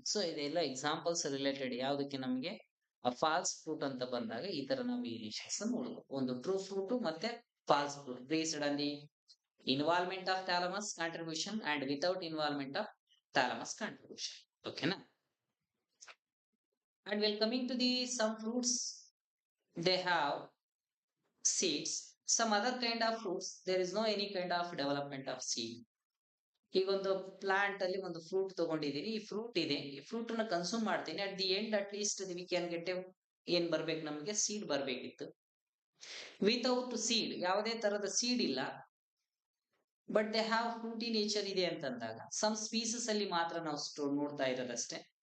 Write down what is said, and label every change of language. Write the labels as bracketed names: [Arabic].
[Kannada] So ಇದೆಲ್ಲ examples related ಯಾವುದಕ್ಕೆ ನಮಗೆ ಫಾಲ್ಸ್ ಫ್ರೂಟ್ ಅಂತ ಬಂದಾಗ ಈ ತರ ನಾವು ವೇರಿಯೇಷನ್ಸ್ ನೋಡಬಹುದು. [English] ಒಂದು true fruit ಮತ್ತೆ false fruit based on the involvement of thalamus contribution and without involvement of thalamus contribution. ಓಕೆನಾ. And while coming to the some fruits, they have seeds. Some other kind of fruits, there is no any kind of development of seed. [Kannada] ಈಗ ಒಂದು plant ಅಲ್ಲಿ ಒಂದು fruit ತಗೊಂಡಿದೀನಿ, ಈ fruit ಇದೆ, ಈ fruit ನ consume ಮಾಡ್ತೀನಿ, [English] at the end at least we can get [Kannada] ಏನ್ ಬರ್ಬೇಕು ನಮಗೆ, ಸೀಡ್ ಬರ್ಬೇಕಿತ್ತು. ವಿತೌಟ್ ಸೀಡ್, ಯಾವುದೇ ತರದ ಸೀಡ್ ಇಲ್ಲ, [English] but they have [Kannada] Frooti nature ಇದೆ ಅಂತಂದಾಗ ಸಮ್ ಸ್ಪೀಸಸ್ ಅಲ್ಲಿ ಮಾತ್ರ ನಾವು ನೋಡ್ತಾ ಇರೋದಷ್ಟೇ.